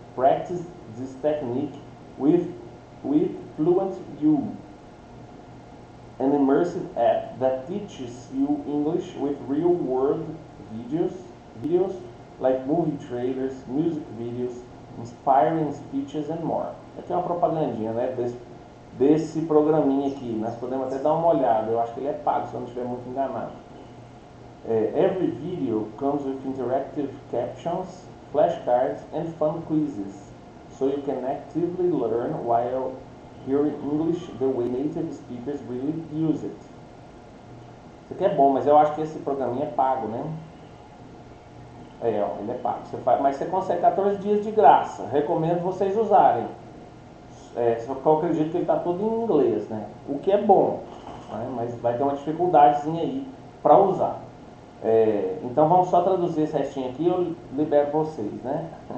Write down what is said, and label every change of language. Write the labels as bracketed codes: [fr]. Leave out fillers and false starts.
[en] Practice this technique with Fluent U, an immersive app that teaches you English with real-world videos like movie trailers, music videos, inspiring speeches, and more. [pt] Aqui é uma propagandinha, né, desse programinha aqui. Nós podemos até dar uma olhada. Eu acho que ele é pago, se eu não estiver muito enganado. [en] Every video comes with interactive captions, flashcards and fun quizzes, so you can actively learn while hearing English the way native speakers really use it. [pt] Isso aqui é bom, mas eu acho que esse programinha é pago, né? Ó, ele é pago. Mas você consegue 14 dias de graça. Recomendo vocês usarem. Só que eu acredito que ele está todo em inglês, né? O que é bom, né? Mas vai ter uma dificuldadezinha aí para usar. Então vamos só traduzir esse restinho aqui e eu libero vocês, né?